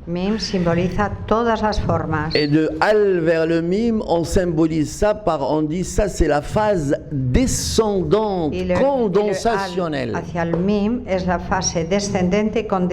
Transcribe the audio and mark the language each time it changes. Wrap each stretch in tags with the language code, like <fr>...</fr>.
<es>Mim simboliza todas las formas.</es> <fr>Et de Al vers le Mim, on symbolise ça par, on dit ça c'est la phase descendante,</fr> <es>Y le</es> <fr>condensationnelle.</fr> <es>Al hacia el Mim es la fase descendente</es>